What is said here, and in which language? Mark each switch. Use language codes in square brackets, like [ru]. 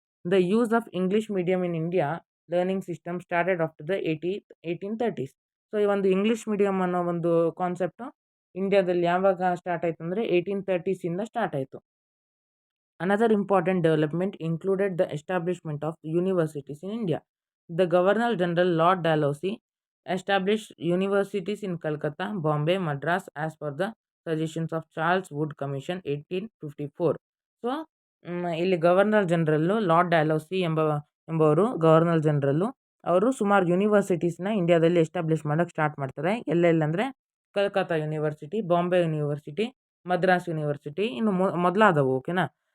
[en] The use of English medium in India learning system started after the 1830s. [kn] So ಈ ಒಂದು English medium ಅನ್ನೋ ಒಂದು concept ಇಂಡಿಯಾದಲ್ಲಿ ಯಾವಾಗ ಸ್ಟಾರ್ಟ್ ಆಯಿತು ಅಂದರೆ 1830ಸಿಂದ ಸ್ಟಾರ್ಟ್ ಆಯಿತು. [en] Another important development included the establishment of universities in India. The governor general Lord Dalhousie established universities in Calcutta, Bombay, Madras as per the suggestions of Charles Wood Commission 1854. [kn] So ಇಲ್ಲಿ governor ಜನರಲ್ಲು lord Dalhousie ಎಂಬವರು governor ಜನರಲ್ಲು, ಅವರು ಸುಮಾರು ಯೂನಿವರ್ಸಿಟೀಸ್ನ ಇಂಡಿಯಾದಲ್ಲಿ establish ಮಾಡೋಕ್ಕೆ start ಮಾಡ್ತಾರೆ. ಎಲ್ಲೆಲ್ಲಂದರೆ Calcutta university, Bombay university, Madras university, ಇನ್ನು ಮೊದಲಾದವು. ಓಕೆನಾ.